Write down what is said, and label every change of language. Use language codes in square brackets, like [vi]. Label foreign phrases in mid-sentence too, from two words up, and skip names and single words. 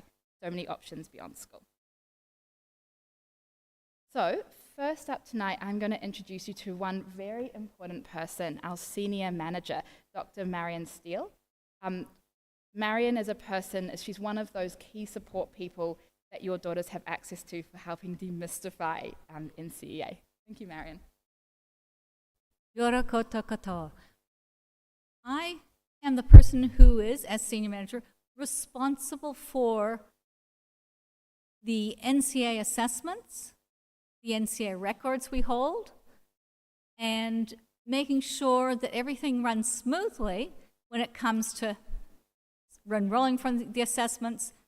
[en] So many options beyond school. So first up tonight, I'm going to introduce you to one very important person, our senior manager, Dr. Marion Steele. Marion is a person, she's one of those key support people that your daughters have access to for helping demystify NCEA. Thank you, Marion. [mi] Yora koutou katoa. [en] I am the person who is, as senior manager, responsible for the NCEA assessments, the NCEA records we hold, and making sure that everything runs smoothly when it comes to enrolling from the assessments,